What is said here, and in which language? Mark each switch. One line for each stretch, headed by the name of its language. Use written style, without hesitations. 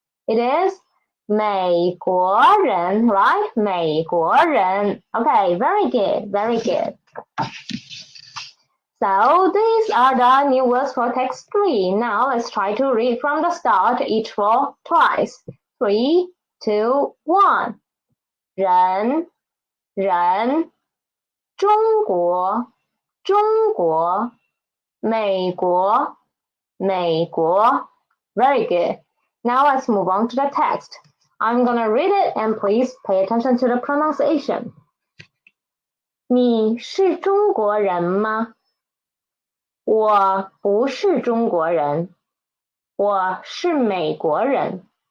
English: It is 美国人, right? 美国人.Okay, very good. Very good. So these are the new words for text 3. Now let's try to read from the start, each for twice. 3, 2, 1.
Chinese: 人 人 中国中国 美国美国 Very good.
English: Now let's move on to the text. I'm gonna read it and please pay attention to the pronunciation.
Chinese: 你是中国人吗？我不是中国人，我是美国人。